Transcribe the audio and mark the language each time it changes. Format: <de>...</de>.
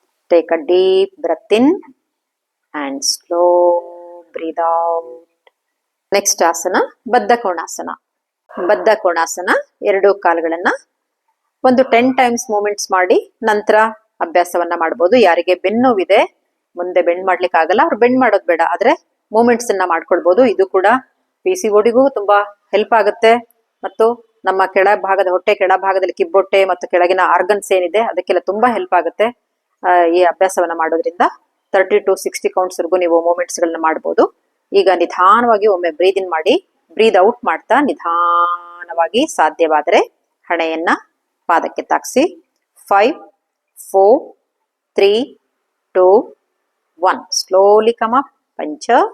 <en>Take a deep breath in and slow breathe out. Next asana,</en> <kn>ಬದ್ಧ ಕೋಣಾಸನ. ಬದ್ಧ ಕೋಣಾಸನ. 2 ಕಾಲುಗಳನ್ನ ಒಂದು 10 times movements ಮಾಡಿ ನಂತರ ಅಭ್ಯಾಸವನ್ನ ಮಾಡಬಹುದು. ಯಾರಿಗೆ ಬೆನ್ನುವಿದೆ, ಮುಂದೆ ಬೆಂಡ್ ಮಾಡ್ಲಿಕ್ಕೆ ಆಗಲ್ಲ, ಅವ್ರು ಬೆಂಡ್ ಮಾಡೋದು ಬೇಡ, ಆದ್ರೆ ಮೂವ್ಮೆಂಟ್ಸ್ ಅನ್ನ ಮಾಡ್ಕೊಳ್ಬಹುದು. ಇದು ಕೂಡ PCODಗೂ ತುಂಬಾ ಹೆಲ್ಪ್ ಆಗುತ್ತೆ ಮತ್ತು ನಮ್ಮ ಕೆಳಭಾಗದ ಹೊಟ್ಟೆ ಕೆಳಭಾಗದಲ್ಲಿ ಕಿಬ್ಬೊಟ್ಟೆ ಮತ್ತು ಕೆಳಗಿನ ಆರ್ಗನ್ಸ್ ಏನಿದೆ ಅದಕ್ಕೆಲ್ಲ ತುಂಬಾ ಹೆಲ್ಪ್ ಆಗುತ್ತೆ ಈ ಅಭ್ಯಾಸವನ್ನ ಮಾಡೋದ್ರಿಂದ. 30 to 60 ಕೌಂಟ್ಸ್ ವರೆಗೂ ನೀವು ಮೂವ್ಮೆಂಟ್ಸ್ ಗಳನ್ನ ಮಾಡಬಹುದು. ಈಗ ನಿಧಾನವಾಗಿ ಒಮ್ಮೆ ಬ್ರೀದ್ ಇನ್ ಮಾಡಿ, ಬ್ರೀದ್ ಔಟ್ ಮಾಡ್ತಾ ನಿಧಾನವಾಗಿ ಸಾಧ್ಯವಾದರೆ ಹಣೆಯನ್ನ ಪಾದಕ್ಕೆ ತಾಕ್ಸಿ.</kn> <en>5 4 3 2 1. Slowly come up. ಪಂಚ</en>